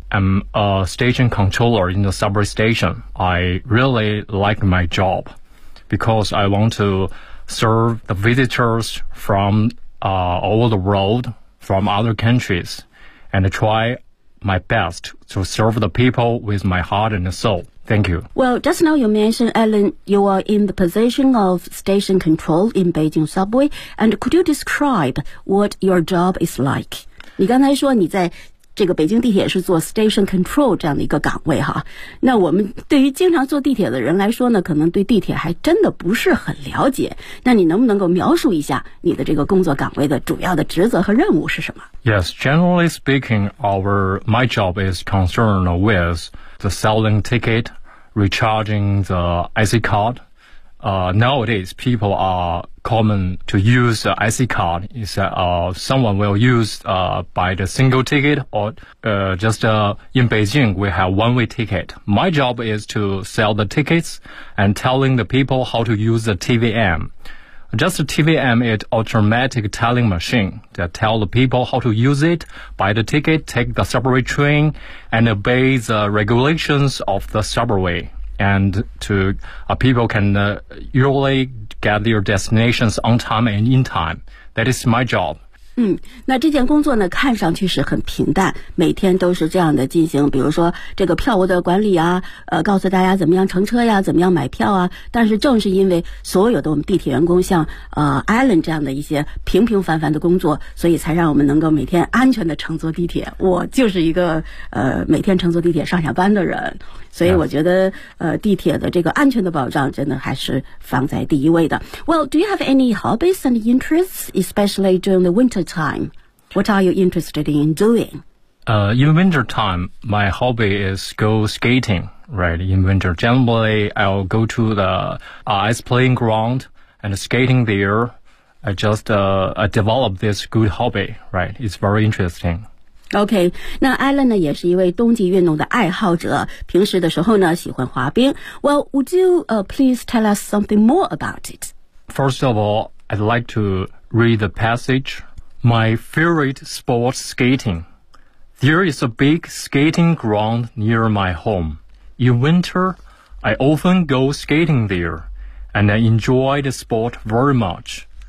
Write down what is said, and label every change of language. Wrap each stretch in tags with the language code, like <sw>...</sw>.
<en>I'm a station controller in the subway station. I really like my job because I want to serve the visitors from all over the world, from other countriesAnd try my best to serve the people with my heart and soul. Thank you. Well, just now you mentioned, Alan, you are in the position of station control in Beijing subway. And could you describe what your job is like?</en> <zh>你刚才说你在这个北京地铁是做 station control 这样的一个岗位哈。那我们对于经常坐地铁的人来说呢，可能对地铁还真的不是很了解。那你能不能够描述一下你的这个工作岗位的主要的职责和任务是什么？</zh> <en>Yes, generally speaking, my job is concerned with the selling ticket, recharging the IC card. Nowadays, people are common to use the IC card. Is that, someone will use, buy the single ticket or, in Beijing, we have one-way ticket. My job is to sell the tickets and telling the people how to use the TVM. Just a TVM is automatic telling machine that tell the people how to use it, buy the ticket, take the subway train, and obey the regulations of the subway. And people can usually get their destinations on time and in time. That is my job.</en> <zh>嗯，那这件工作呢看上去是很平淡，每天都是这样的进行，比如说这个票务的管理啊，告诉大家怎么样乘车呀，怎么样买票啊。但是正是因为所有的我们地铁员工像Alan 这样的一些平平凡凡的工作，所以才让我们能够每天安全的乘坐地铁。我就是一个每天乘坐地铁上下班的人，所以我觉得地铁的这个安全的保障真的还是放在第一位的。</zh> <en>Well, do you have any hobbies and interests, especially during the winter time? What are you interested in doing? In winter time, my hobby is go skating, right? In winter, generally, I'll go to the ice playing ground and skating there. I developed this good hobby, right? It's very interesting.</en> <zh>OK, 那 Alan 呢也是一位冬季运动的爱好者，平时的时候呢喜欢滑冰。</zh> <en>Well, would you please tell us something more about it? First of all, I'd like to read the passage. My favorite sport, skating. There is a big skating ground near my home. In winter, I often go skating there, and I enjoy the sport very much.</en>